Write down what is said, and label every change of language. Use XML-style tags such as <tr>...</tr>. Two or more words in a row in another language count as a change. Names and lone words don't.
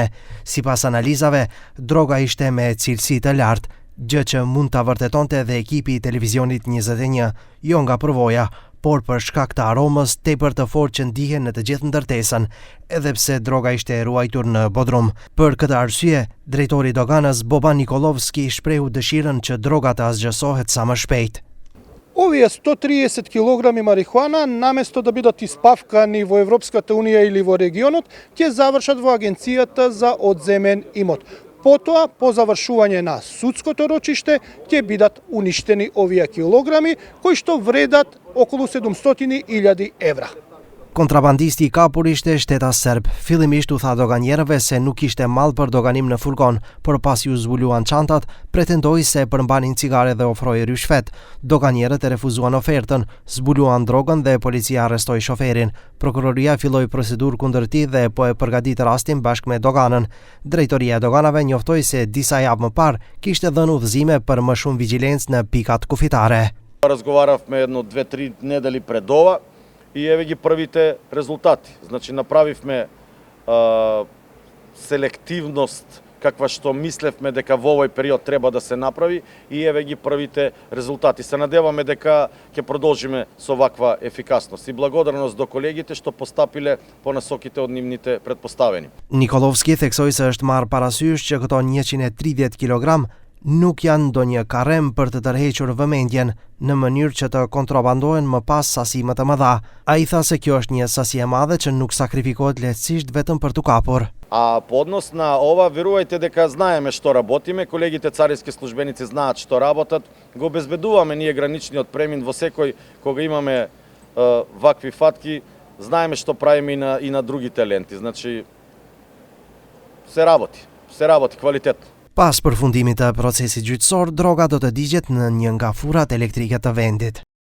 <sq>Sipas analizave, droga ishte me cilësi të lartë, gjë që mund ta vërtetonte edhe ekipi i televizionit 21, jo nga përvoja, por për shkak të aromës tepër të fortë që ndihen në të gjithë ndërtesën, edhe pse droga ishte ruajtur në Bodrum. Për këtë arsye, drejtori i doganës Boban Nikolovski shprehu dëshirën që droga të azgjësohet sa më shpejt.</sq> <mk>Овие 130 килограми марихуана, наместо да бидат испавкани во Европската Унија или во регионот, ќе завршат во Агенцијата за одземен имот. Потоа, по завршување на судското рочиште, ќе бидат уништени овие килограми, кои што вредат околу 700.000 евра.</mk> <sq>Kontrabandisti i kapur ishte shtetas serb. Fillimisht u tha doganjerëve se nuk ishte mall për doganim në furgon, por pas ju zbuluan çantat, pretendoi se përmbanin cigare dhe ofroi rishfet. Doganjerët e refuzuan ofertën, zbuluan drogën dhe policia arrestoi shoferin. Prokuroria filloi procedurë kundër tij dhe po e përgatit rastin bashkë me doganën. Drejtoria e doganave njoftoi se disa javë më parë kishte dhënë udhëzime për më shumë vigjilencë në pikat kufitare.</sq> <mk>Разговаравме едно 2-3 недели пред ова и еве ги првите резултати. Значи направивме селективност каква што мислевме дека во овој период треба да се направи и еве ги првите резултати. Се надеваме дека ќе продолжиме со ваква ефикасност и благодарност до колегите што постапиле по насоките од нивните предпоставени.</mk> <sq>Nikolovski theksoi se është marrë parasysh që këto 130 kg nuk janë ndonjë karrem për të tërhequr vëmendjen në mënyrë që të kontrabandohen më pas sasi më të mëdha. Ai tha se kjo është një sasi e madhe që nuk sakrifikohet lehtësisht vetëm për t'u kapur.</sq> <mk>А по однос на ова, верувајте дека знаеме што работиме, колегите цариски службеници знаат што работат, го обезбедуваме ние граничниот премин во секој кога имаме вакви фатки, знаеме што правиме и на другите ленти. Значи се работи квалитетно.</mk> <sq>Pas përfundimit të procesit gjyqësor, droga do të digjet në një nga furat elektrike të vendit.</sq>